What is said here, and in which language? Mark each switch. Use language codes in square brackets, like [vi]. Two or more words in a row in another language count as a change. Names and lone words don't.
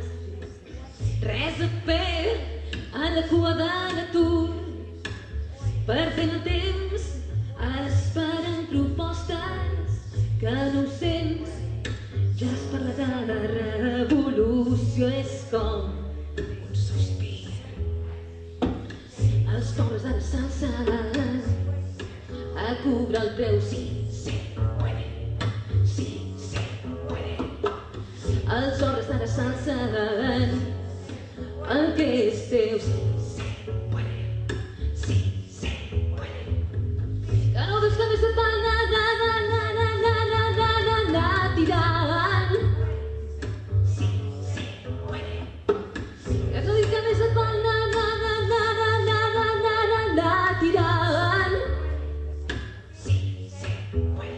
[ca] Res a fer a la cua de l'atur, perdent el temps esperant propostes que no ho sents, ja es parla de la revolució, és com un sospir. Els pobres ara s'alcen a cobrar el preu, [es] sí, se puede, sí, se puede. [ca] Els pobres ara s'alcen el que és teu, sí, [es] se puede, sí, se puede. [ca] Que no veus que més et van anar tirant, [es] sí, se puede. [ca] Que no dic que més et van anar tirant, [es] sí, se puede.